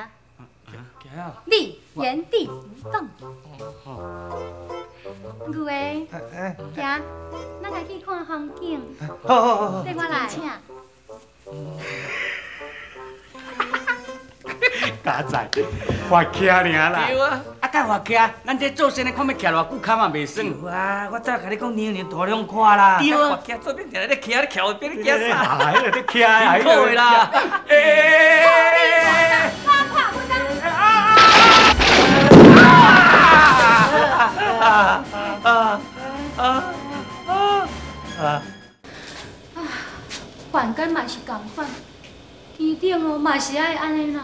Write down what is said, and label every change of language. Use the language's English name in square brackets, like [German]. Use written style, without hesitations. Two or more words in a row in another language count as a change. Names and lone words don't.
[Min Nan Chinese] 行啊。你原地不动。牛诶，行，咱来去看风景。好。跟我来。请。家在，滑徛尔啦。对啊。甲滑徛，咱这做生的看要徛偌久，脚嘛袂酸。对啊，我早甲你讲娘娘大量看啦。对啊。滑徛做阵定咧徛，你徛边你徛啥？哎呀，你徛呀！辛苦的啦。凡间嘛是共款，天顶哦嘛是爱安尼啦。